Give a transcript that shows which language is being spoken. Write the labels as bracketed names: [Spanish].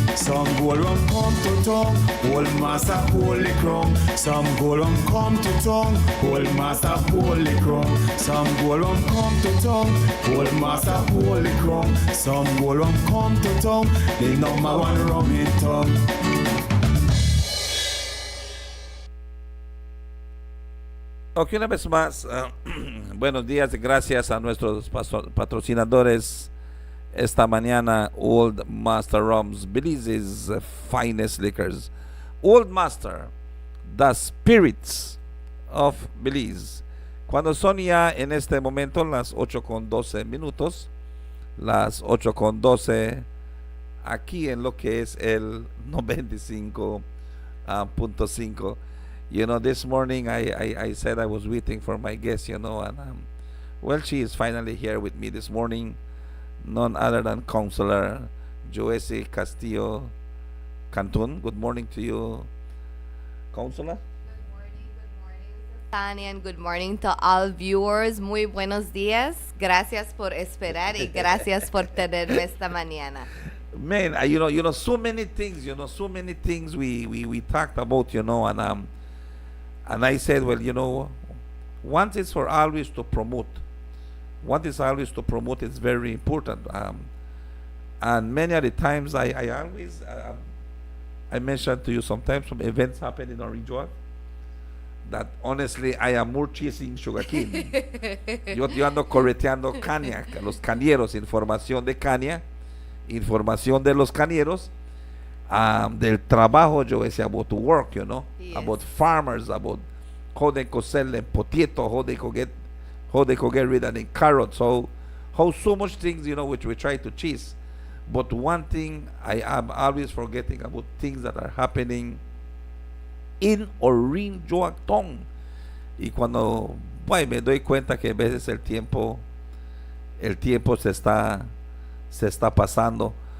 [English] Some go around come to town, old master go lick wrong. Some go around come to town, old master go lick wrong. Some go around come to town, old master go lick wrong. Some go around come to town, the number one rum in town. [Spanish] Ok, una vez más, buenos días y gracias a nuestros patrocinadores esta mañana. [English] Old Master Rums, Belize's finest liquors. Old Master, the spirits of Belize. [Spanish] Cuando son ya en este momento las 8:12, las 8:12 aquí en lo que es el 95.5. [English] You know, this morning I said I was waiting for my guest, you know, and well, she is finally here with me this morning. None other than Counselor Joyce Castillo Cantun. Good morning to you, Counselor. Tania, and good morning to all viewers. [Spanish] Muy buenos días. Gracias por esperar y gracias por tenerme esta mañana. [English] Man, you know, so many things, we talked about, you know, and I said, well, you know, one is for always to promote. One is always to promote. It's very important. And many of the times I always I mentioned to you sometimes some events happen in our region that honestly I am more chasing sugarcane. [Spanish] yo ando correteando caña, los cañeros, información de caña, información de los cañeros, del trabajo, yo decía, [English] about to work, you know, yes. About farmers, about how they could sell them potato, how they could get rid of the carrots, how so much things, you know, which we try to chase. But one thing I am always forgetting about things that are happening in or in Joacton. [Spanish] Y cuando me doy cuenta que a veces el tiempo se está pasando.